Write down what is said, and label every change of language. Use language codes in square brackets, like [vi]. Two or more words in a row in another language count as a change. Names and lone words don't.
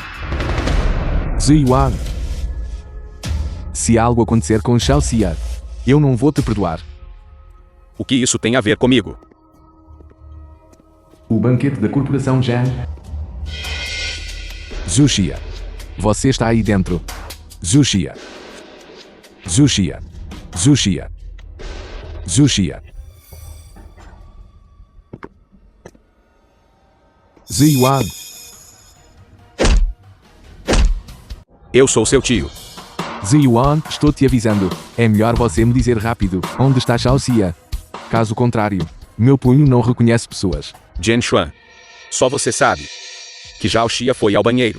[pt] Ziyuan. Se algo acontecer com Xiaoxia, eu não vou te perdoar. O que isso tem a ver comigo? O banquete da Corporação Zhan. Zhu Xia. Você está aí dentro. Zhu Xia. Zhu Xia. Zhu Xia. Zhu Xia. Ziyuan. Eu sou seu tio. Ziyuan, estou te avisando. É melhor você me dizer rápido onde está Xiaoxia. Caso contrário, meu punho não reconhece pessoas. Jianchuan. Só você sabe que Zhao Xia foi ao banheiro.